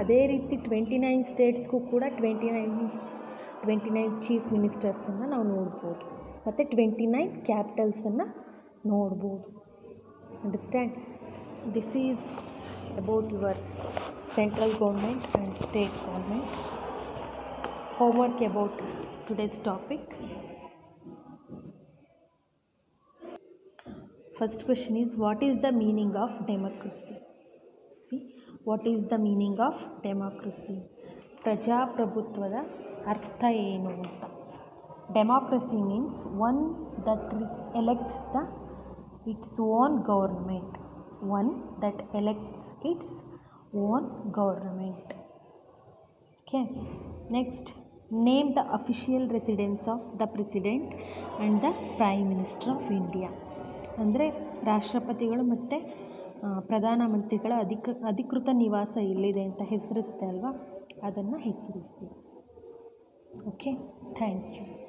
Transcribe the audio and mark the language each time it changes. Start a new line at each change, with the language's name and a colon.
Kannada: ಅದೇ ರೀತಿ 29 ಸ್ಟೇಟ್ಸ್ಗೂ ಕೂಡ 29 ಚೀಫ್ ಮಿನಿಸ್ಟರ್ಸನ್ನು ನಾವು ನೋಡ್ಬೋದು ಮತ್ತು 29 ಕ್ಯಾಪಿಟಲ್ಸನ್ನು ನೋಡ್ಬೋದು. Understand?
English: This is about your central government and state government. Homework about today's topic. First question is, what is the meaning of democracy? See, what is the meaning of democracy?
Kannada: ಪ್ರಜಾಪ್ರಭುತ್ವದ ಅರ್ಥ ಏನು ಅಂತ.
English: Democracy means one that elects its own government. One that elects its own government. Okay. Next, name the official residence of the President and the Prime Minister of India.
Kannada: ಅಂದರೆ ರಾಷ್ಟ್ರಪತಿಗಳು ಮತ್ತು ಪ್ರಧಾನಮಂತ್ರಿಗಳ ಅಧಿಕೃತ ನಿವಾಸ ಎಲ್ಲಿದೆ ಅಂತ ಹೆಸರಿಸ್ತೆ ಅಲ್ವಾ, ಅದನ್ನು ಹೆಸರಿಸಿ.
English: Okay, thank you.